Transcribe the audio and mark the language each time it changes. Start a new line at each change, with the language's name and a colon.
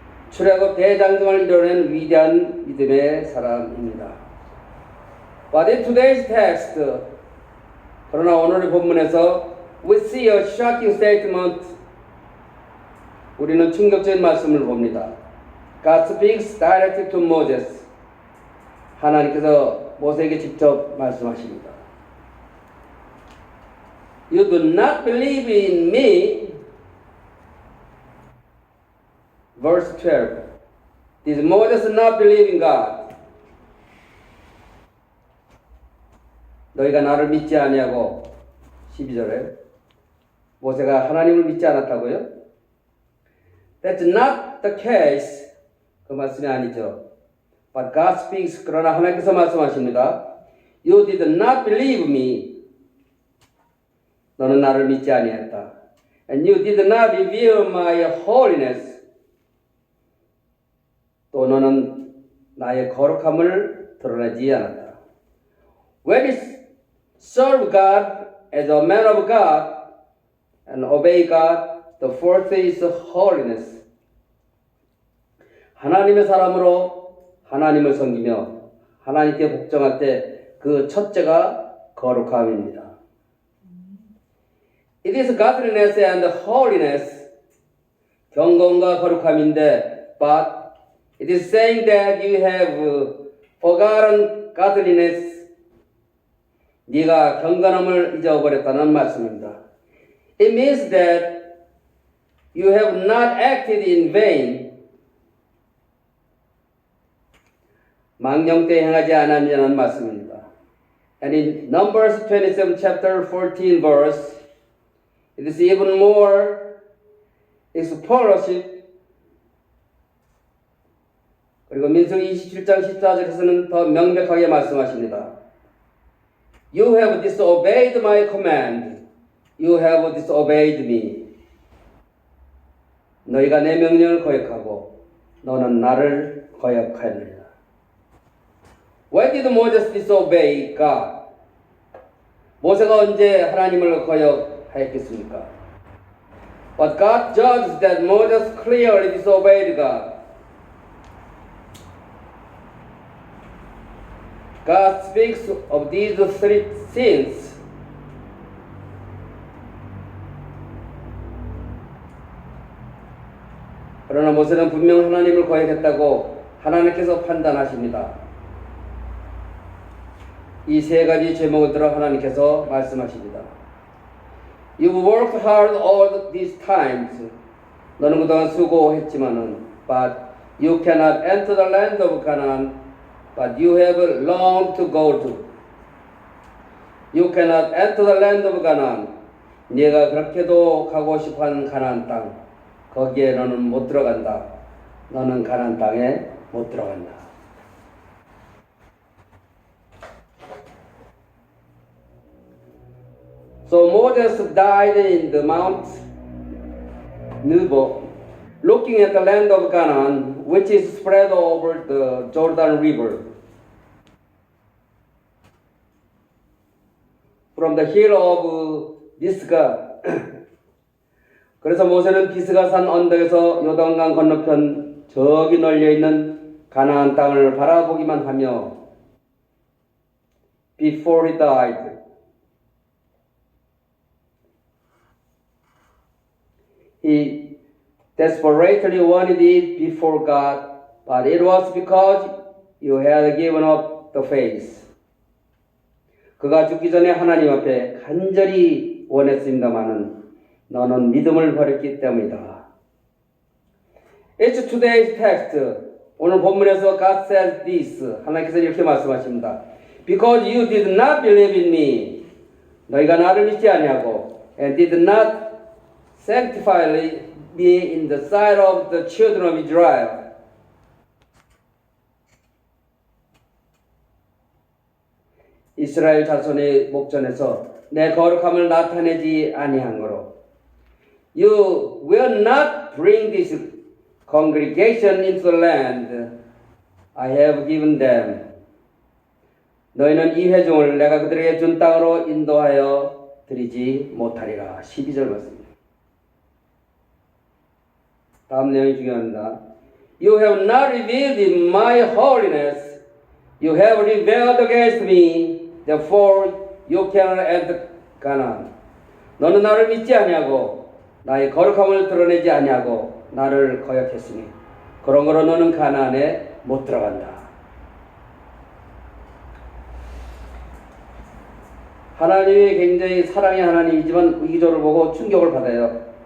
Korean: 출애굽 대장정을 이뤄낸 위대한 믿음의 사람입니다.
English: But in today's text,
Korean: 그러나 오늘의 본문에서
English: we see a shocking statement.
Korean: 우리는 충격적인 말씀을 봅니다.
English: God speaks directly to Moses.
Korean: 하나님께서 모세에게 직접 말씀하십니다.
English: You do not believe in me. Verse 12. Did Moses not believe in God?
Korean: 너희가 나를 믿지 아니하고 12절에 모세가 하나님을 믿지 않았다고요?
English: That's not the case.
Korean: 그 말씀이 아니죠.
English: But God speaks.
Korean: 그러나 하나님께서 말씀하십니다.
English: You did not believe me.
Korean: 너는 나를 믿지 아니했다.
English: And you did not reveal my holiness.
Korean: 또 너는 나의 거룩함을 드러내지 않았다.
English: When we serve God as a man of God and obey God, the fourth is holiness.
Korean: 하나님의 사람으로 하나님을 섬기며 하나님께 복종할 때 그 첫째가 거룩함입니다.
English: It is godliness and holiness.
Korean: 경건과 거룩함인데,
English: but it is saying that you have forgotten godliness.
Korean: 네가 경건함을 잊어버렸다는 말씀입니다.
English: It means that You have not acted in vain.
Korean: 망령 때 행하지 않았냐는 말씀입니다.
English: And in Numbers 27 chapter 14 verse, it is even more explicit.
Korean: 그리고 민수기 27장 14절에서는 더 명백하게 말씀하십니다.
English: You have disobeyed my command. You have disobeyed me.
Korean: 너희가 내 명령을 거역하고 너는 나를 거역하였느니라.
English: Why did Moses disobey God?
Korean: 모세가 언제 하나님을 거역하였겠습니까?
English: But God judged that Moses clearly disobeyed God. God speaks of these three sins.
Korean: 그러나 모세는 분명 하나님을 거역했다고 하나님께서 판단하십니다. 이 세 가지 제목을 들어 하나님께서 말씀하십니다.
English: You've worked hard all these times.
Korean: 너는 그동안 수고했지만은,
English: but you cannot enter the land of Canaan, but you have longed to go to. You cannot enter the land of Canaan.
Korean: 네가 그렇게도 가고 싶어하는 가나안 땅, 거기에 너는 못 들어간다. 너는 가나안 땅에 못 들어간다.
English: So Moses died in the Mount Nebo, looking at the land of Canaan, which is spread over the Jordan River. From the hill of Pisgah.
Korean: 그래서 모세는 비스가산 언덕에서 요단강 건너편 저기 널려 있는 가나안 땅을 바라보기만 하며
English: before he died. He desperately wanted it before God, but it was because you had given up the faith.
Korean: 그가 죽기 전에 하나님 앞에 간절히 원했습니다마는 너는 믿음을 버렸기 때문이다.
English: It's today's text.
Korean: 오늘 본문에서
English: God says this.
Korean: 하나님께서 이렇게 말씀하십니다.
English: Because you did not believe in me.
Korean: 너희가 나를 믿지 아니하고
English: and did not sanctify me in the sight of the children of Israel.
Korean: 이스라엘 자손의 목전에서 내 거룩함을 나타내지 아니한 거로.
English: You will not bring this congregation into the land I have given them.
Korean: 너희는 이 회중을 내가 그들에게 준 땅으로 인도하여 드리지 못하리라. 12절 말씀입니다. 다음 내용이 중요합니다.
English: You have not revealed my holiness. You have rebelled against me. Therefore you cannot enter Canaan.
Korean: 너는 나를 믿지 아니하고 나의 거룩함을 드러내지 아니하고 나를 거역했으니 그런 거로 너는 가나안에 못 들어간다. 하나님이 굉장히 사랑의 하나님이지만 이기적으로 보고 충격을 받아요.